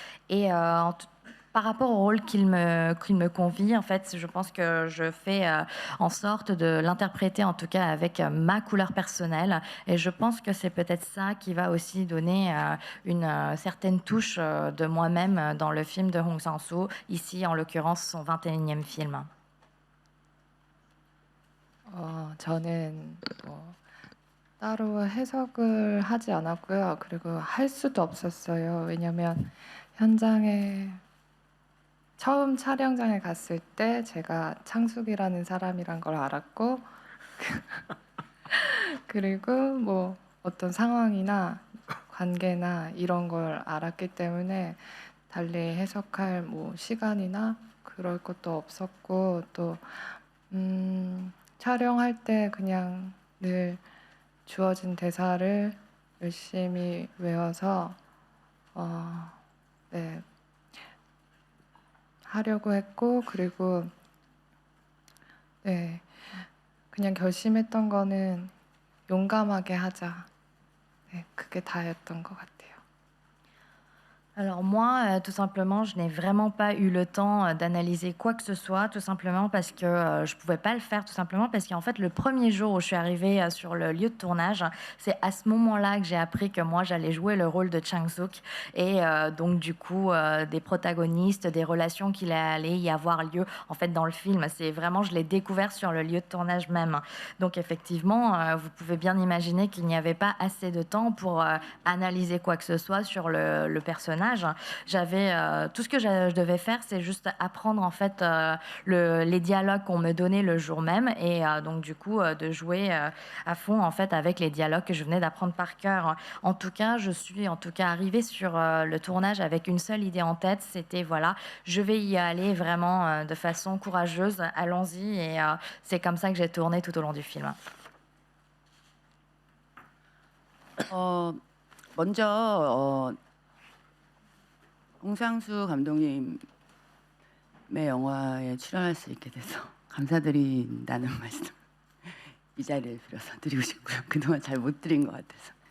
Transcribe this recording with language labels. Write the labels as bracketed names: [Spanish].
[French] Et par rapport au rôle qu'il me confie, en fait, je pense que je fais en sorte de l'interpréter, en tout cas avec ma couleur personnelle. Et je pense que c'est peut-être ça qui va aussi donner une certaine touche de moi-même dans le film de Hong Sang-soo, ici en l'occurrence son 21e film. [Korean] 저는 따로 해석을 하지 않았고요. 그리고 할 수도 없었어요. 왜냐면 현장에 처음 촬영장에 갔을 때 제가 창숙이라는 사람이란 걸 알았고 그리고 뭐 어떤 상황이나 관계나 이런 걸 알았기 때문에 달리 해석할 뭐 시간이나 그럴 것도 없었고 또 촬영할 때 그냥 늘 주어진 대사를 열심히 외워서 네. 하려고 했고 그리고 네 그냥 결심했던 거는 용감하게 하자. 네, 그게 다였던 것 같아요. [French] Alors moi, tout simplement, je n'ai vraiment pas eu le temps d'analyser quoi que ce soit, tout simplement parce que je pouvais pas le faire, tout simplement parce qu'en fait, le premier jour où je suis arrivée sur le lieu de tournage, c'est à ce moment-là que j'ai appris que moi, j'allais jouer le rôle de Chang-suk et donc du coup, des protagonistes, des relations qu'il allait y avoir lieu en fait dans le film. C'est vraiment, je l'ai découvert sur le lieu de tournage même. Donc effectivement, vous pouvez bien imaginer qu'il n'y avait pas assez de temps pour analyser quoi que ce soit sur le personnage. J'avais tout ce que je devais faire, c'est juste apprendre en fait les dialogues qu'on me donnait le jour même et donc du coup de jouer à fond en fait avec les dialogues que je venais d'apprendre par cœur. En tout cas, je suis arrivée sur le tournage avec une seule idée en tête, c'était voilà, je vais y aller vraiment de façon courageuse, allons-y et c'est comme ça que j'ai tourné tout au long du film. [Korean] 먼저 홍상수 감독님의 영화에 출연할 수 있게 돼서 감사드린다는 말씀 이 자리를 빌어서 드리고 싶고요. 그동안 잘 못 드린 것 같아서.